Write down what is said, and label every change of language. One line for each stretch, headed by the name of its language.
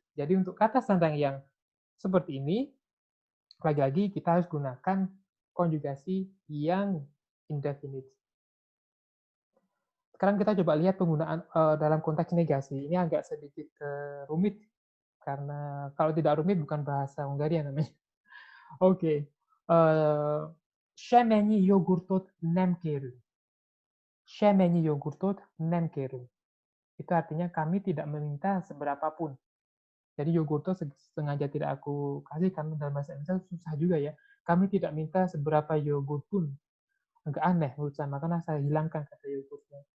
Indonesian: Jadi untuk kata sandang yang seperti ini, lagi-lagi kita harus gunakan konjugasi yang indefinite. Sekarang kita coba lihat penggunaan dalam konteks negasi. Ini agak sedikit rumit, karena kalau tidak rumit bukan bahasa Hungaria namanya. Oke.
Hungarian: Semennyi jogurtot nem kérünk. Semennyi jogurtot nem kérünk.
Indonesian: Itu artinya kami tidak meminta seberapapun. Jadi yogurto sengaja tidak aku kasih karena dalam bahasa Indonesia susah juga ya. Kami tidak minta seberapa yogurt pun. Agak aneh menurut saya, makanya saya hilangkan kata yogurtnya.